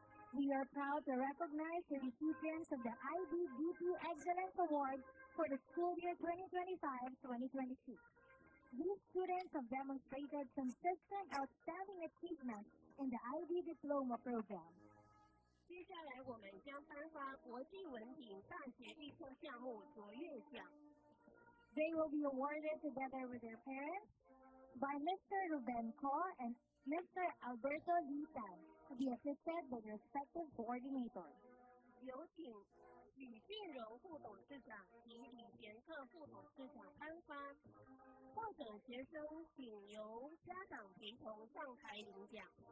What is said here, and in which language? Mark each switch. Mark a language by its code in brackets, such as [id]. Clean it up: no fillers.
[en] We are proud to recognize the recipients of the IBDP Excellence Award for the school year 2025-2026. These students have demonstrated consistent outstanding achievement in the IB Diploma Program. [zh] 接下来我们将颁发国际文凭大学预科项目卓越奖。 [en] They will be awarded together with their parents by Mr. Ruben Ko and Mr. Alberto Litan, to be assisted by the respective coordinators. [zh] 有请许俊荣副董事长及李贤策副董事长颁发，获奖学生请由家长陪同上台领奖。